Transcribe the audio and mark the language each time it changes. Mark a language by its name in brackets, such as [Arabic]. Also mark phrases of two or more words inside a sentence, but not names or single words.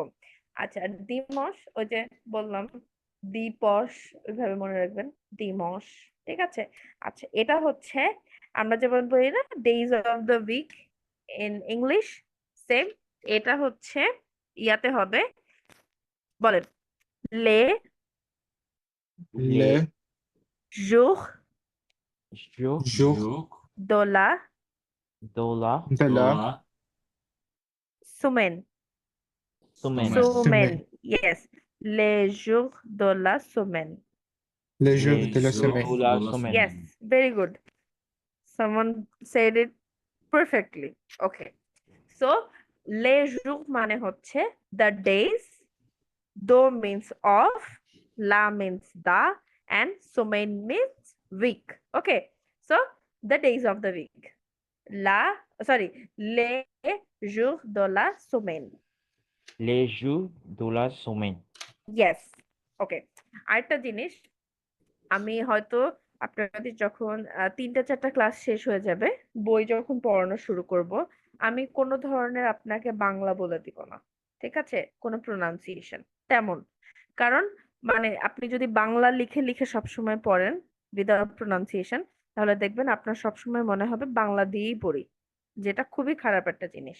[Bangla] আচ্ছা, দিমস, ওই যে বললাম দিপস, ওইভাবে মনে রাখবেন, দিমস, ঠিক আছে? আচ্ছা, এটা হচ্ছে আমরা যেমন বলি না [English] days of the week, in English same, [Bangla] এটা হচ্ছে ইয়াতে হবে, বলেন লে [French] Le jour jour jour jour de la de la de de la la semaine. semaine. Semaine. Semaine, yes, les jours de la semaine. les jours Les de la jours semaine. de la de la semaine. [English] Yes, very good. Someone said it perfectly. Okay. So, [French] les jours [Bangla] মানে হচ্ছে [English] the days, do means of, la means the, and semaine means week. Okay. So, the days of the week. [French] Les jours de la semaine. Les jours de la semaine. [English] Yes. Okay. [Bangla] আরেকটা জিনিস, আমি হয়তো আপনাদের যখন 3টা 4টা ক্লাস শেষ হয়ে যাবে, বই যখন পড়ানো শুরু করব, আমি কোনো ধরনের আপনাকে বাংলা বলে দিব না, ঠিক আছে, কোনো প্রোনাউন্সিয়েশন তেমন। কারণ মানে আপনি যদি বাংলা লিখে লিখে সবসময় পড়েন [English] without pronunciation, [Bangla] তাহলে দেখবেন আপনার সবসময় মনে হবে বাংলা দিয়েই পড়ি, যেটা খুবই খারাপ একটা জিনিস।